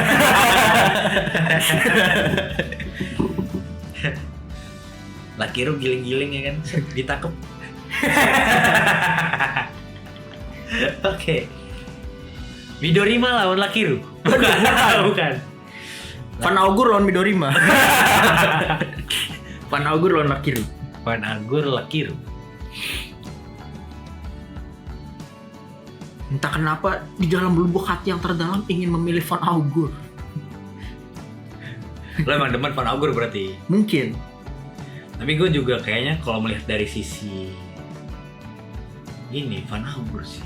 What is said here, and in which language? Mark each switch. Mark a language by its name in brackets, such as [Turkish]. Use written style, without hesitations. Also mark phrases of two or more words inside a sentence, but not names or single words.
[Indonesian] Lakiru giling-giling ya kan, ditangkep. Oke. Midorima lawan Lakiru. Bukan. Van Augur lawan Midorima. Van Augur lawan Lakiru. Van Augur Lakiru. Entah kenapa di dalam lubuk hati yang terdalam ingin memilih Van Augur. Lo emang demen Van Augur berarti. Mungkin. Tapi gue juga kayaknya kalau melihat dari sisi ini Van Augur sih.